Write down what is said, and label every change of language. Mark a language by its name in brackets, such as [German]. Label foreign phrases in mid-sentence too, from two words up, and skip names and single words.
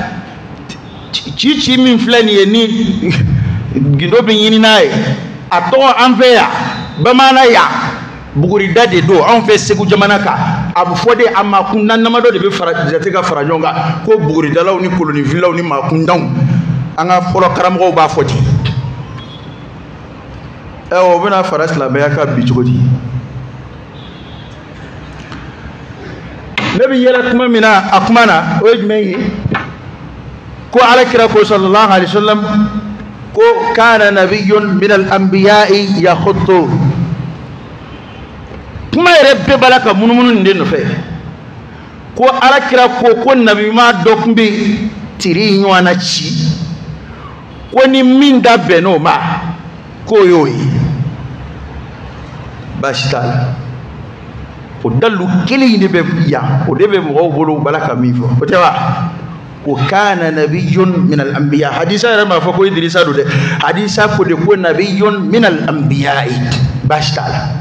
[Bambara] ci min filɛ nin ye ni gindo bɛ ɲini n'a ye a tɔgɔ an fɛ yan bamaana yan bugurida de don anw fɛ Segu jamana kan a bɛ fɔ de a maakunda damadɔ de bɛ jate ka fara ɲɔgɔn kan ko buguridalaw ni kolonifilaw ni maakundaw an ka fɔlɔ karamɔgɔw b'a fɔ ten o bɛna fara silamɛya kan bi cogo di ne bɛ yɛlɛ kuma min na a kuma na o ye jumɛn ye ko Alakira ko [Arabic] صلى الله عليه وسلم [Bambara] ko [Arabic] كان نبي من الأنبياء يخط [Bambara] kuma yɛrɛ bɛɛ b'a la ka munumunu nin de nɔfɛ ko Alakira ko nabi ma dɔ tun bɛ tiri ɲɔgɔn na ci ko ni min da bɛnn'o ma k'o y'o ye baasi t'a la o dalu kelen de bɛ yan o de bɛ mɔgɔw bolo bala ka min fɔ o tɛ wa ko [Arabic] كان نبي من الأنبياء [Bambara] hadisa yɛrɛ m'a fɔ ko Idrisa don dɛ hadisa ko de ko [Arabic] نبي من الأنبياء [Bambara] baasi t'a la